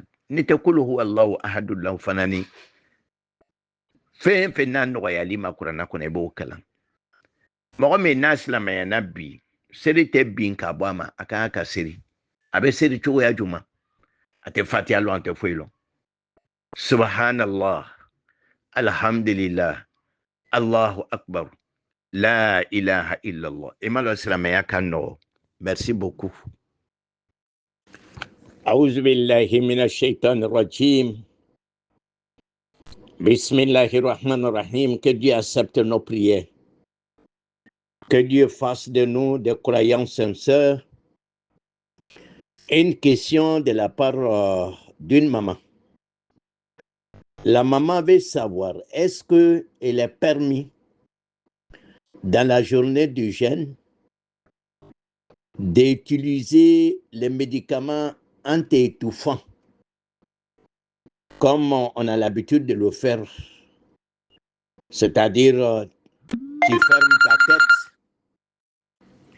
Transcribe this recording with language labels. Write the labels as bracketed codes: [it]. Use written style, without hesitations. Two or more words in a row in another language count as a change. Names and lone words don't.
[bm] N'i tɛ [ar] قل هو الله أحد [bm] lɔn fana ni fɛn fɛn n'a nɔgɔyali ma kuranɛ kɔnɔ i b'o kalan. Mɔgɔ min n'a silamɛya na bi seri tɛ bin ka bɔ a ma a kan ka seri. A bɛ seri cogoya jumɛn? A tɛ Fatiha lɔn a tɛ foyi lɔn. [ar] سبحان الله الحمد لله الله أكبر لا إله إلا الله. [bm] I ma lɔn silamɛya ka nɔgɔ. [fr] Merci beaucoup. [ar] أعوذ بالله من الشيطان الرجيم. بسم الله الرحمن الرحيم. [fr] Que Dieu accepte nos prières. Que Dieu fasse de nous des croyants sincères. Une question de la part d'une maman. La maman veut savoir, est-ce qu'il est permis dans la journée du jeûne d'utiliser les médicaments anti-étouffants comme on a l'habitude de le faire, c'est-à-dire tu fermes ta tête.